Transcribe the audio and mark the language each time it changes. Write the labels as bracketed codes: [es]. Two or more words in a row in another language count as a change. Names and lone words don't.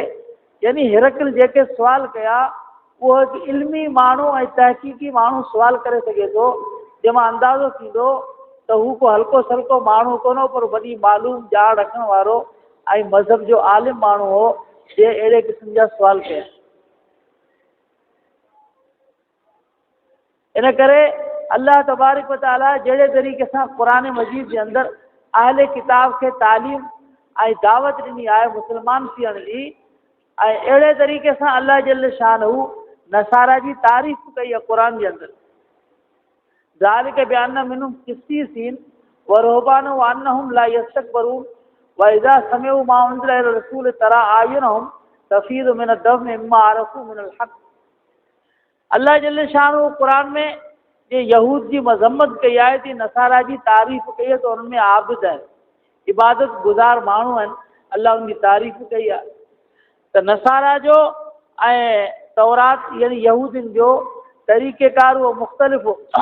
[sd] यानी हिरकल जेके सुवाल कया उहो हिकु इल्मी माण्हू ऐं तहक़ीक़ी माण्हू सुवाल करे सघे थो, जंहिंमां अंदाज़ो थींदो त हू को हल्को सल्को माण्हू कोन हो, पर वॾी मालूम ॼाण रखण वारो ऐं मज़हब जो आलिम माण्हू हो जे अहिड़े क़िस्म जा सुवाल कया। इन करे अल्लाह [ar] تبارك وتعالى [sd] जहिड़े तरीक़े सां क़ुर मजीद जे अंदरि अहले किताब खे तालीम ऐं दावत ॾिनी आहे मुस्लमान थियण जी, ऐं अहिड़े तरीक़े सां अल्लाह [ar] جل شأنه [sd] नसारा जी तारीफ़ कई आहे क़ुर जे अंदरि। [ar] ذلك بأن منهم قسيسين ورهبانا وأنهم لا يستكبرون وإذا سمعوا ما أنزل إلى الرسول ترى أعينهم تفيض من الدمع مما عرفوا من الحق. [sd] अल्लाह [ar] جل شأنه [sd] क़ुर में जे यहूद जी मज़म्मत कई आहे, थी नसारा जी तारीफ़ कई आहे त उन्हनि में आबिद आहिनि, इबादत गुज़ार माण्हू आहिनि, अल्लाह उनजी तारीफ़ कई आहे। त नसारा जो ऐं तौरात यानी यहूदियुनि जो तरीक़ेकार उहो मुख़्तलिफ़ हो।